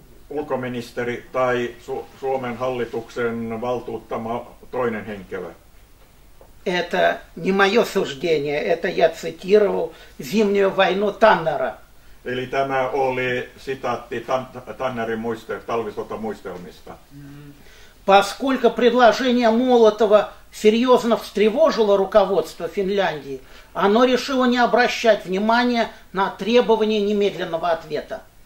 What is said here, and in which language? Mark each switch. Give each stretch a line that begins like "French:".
Finnish: Ulkoministeri tai Suomen hallituksen valtuuttama toinen henkilö.
Russian: Это не мое суждение, это я цитировал «Зимнюю войну» Таннера.
Finnish: Eli tämä oli sitaatti Tannerin talvisotamuistelmista.
Russian: Поскольку предложение Молотова серьезно встревожило руководство Финляндии, оно решило не обращать внимания на требования немедленного ответа.